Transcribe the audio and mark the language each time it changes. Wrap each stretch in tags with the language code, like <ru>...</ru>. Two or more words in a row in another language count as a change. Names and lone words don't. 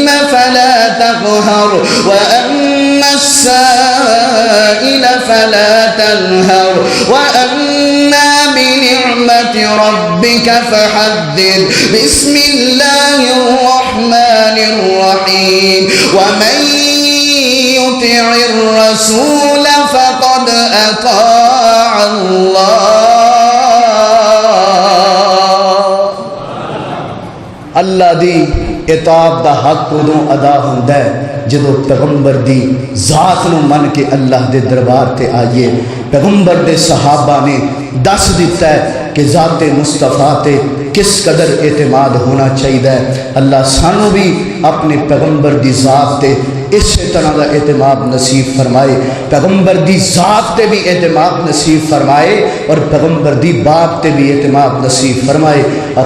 <ar>فلا تقهر وأما السائل فلا تنهر وأما بنعمة ربك فحدث بسم الله الرحمن الرحيم ومن يطع الرسول فقد أطاع الله۔</ar> <pa>اللہ دی اطاعت دا حق ادوں ادا ہوندا ہے جدوں پیغمبر دی ذات نو من کے اللہ دے دربار تے آئیے۔ پیغمبر دے صحابہ نے دس دیتا ہے کہ ذات مصطفیٰ تے کس قدر اعتماد ہونا چاہیے۔ اللہ سانو بھی اپنے پیغمبر دی ذات تے</pa> <ur>اسی طرح کا اعتماد</ur> <pa>نصیب فرمائے، پیغمبر دی ذات تے بھی اعتماد نصیب فرمائے اور پیغمبر دی بات تے بھی اعتماد نصیب فرمائے۔</pa>